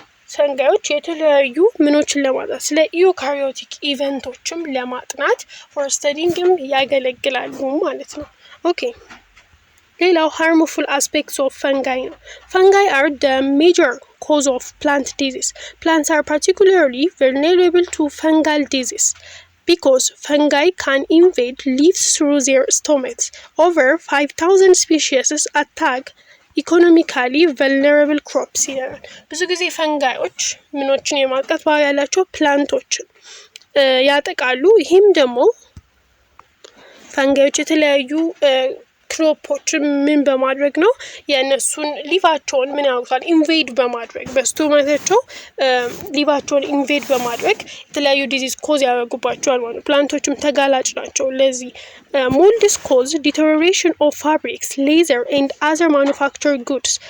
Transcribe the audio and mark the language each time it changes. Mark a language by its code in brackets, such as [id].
[am] ፈንጋዮች የተለያዩ ምኖችን ለማጥናት ስለ ዩካሪዮቲክ ኢቨንቶችም ለማጥናት ፎር ስተዲንግም ያገለግላሉ ማለት ነው። ኦኬ ሌላው [en] harmful aspects of fungi [am] ነው። [en] fungi are the major cause of plant disease. Plants are particularly vulnerable to fungal disease because fungi can invade leaves through their stomachs. Over 5,000 species attack [am] ኢኮኖሚካሊ ቨልነራብል ክሮፕስ ይላል። ብዙ ጊዜ ፈንጋዮች ምኖችን የማጥቃት ባህሪ ያላቸው ፕላንቶችን ያጠቃሉ። ይህም ደግሞ ፈንጋዮች የተለያዩ ክሮፖችን ምን በማድረግ ነው የነሱን ሊቫቸውን ምን ያውቃል ኢንቬድ በማድረግ በስቶማታቸው ሊቫቸውን ኢንቬድ በማድረግ የተለያዩ ዲዚዝ ኮዝ ያደርጉባቸዋል ማለት ነው። ፕላንቶችም ተጋላጭ ናቸው ለዚህ። [en] molds cause deterioration of fabrics, leather and other manufactured goods.